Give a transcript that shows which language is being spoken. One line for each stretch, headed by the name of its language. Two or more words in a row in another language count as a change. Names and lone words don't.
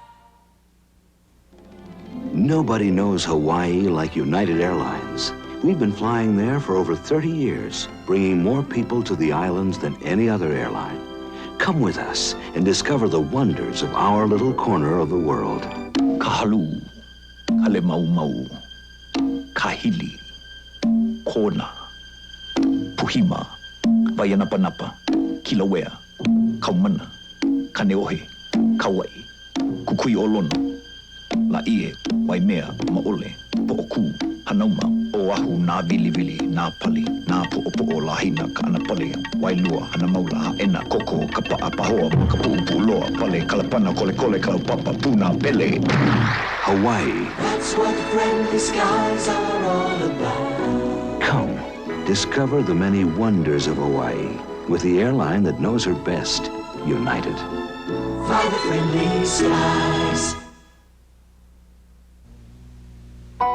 English: Nobody knows Hawaii like United Airlines. We've been flying there for over 30 years, bringing more people to the islands than any other airline. Come with us and discover the wonders of our little corner of the world. Kahalu, Kalemau, Kahili, Kona, Puhima, Vayanapanapa, Kilauea, Kaumana, Kaneohe, Kauai, Kukui Olono, Laie, Waimea, Maole, Pooku, Hanauma, Oahu, Nā Vili, Nā Pali, Nā Po'opo'o, Lahina, Ka'anapale, Wailua, Hanamaula, Ha'ena, Koko, Kapa'a, Pahoa, Makapu'upu, Loa, Pale, Kalapana, Kolekole, Kalapapa, Puna, Pele. Hawaii. That's what the friendly skies are all about. Come, discover the many wonders of Hawaii with the airline that knows her best, United. Fly the friendly skies.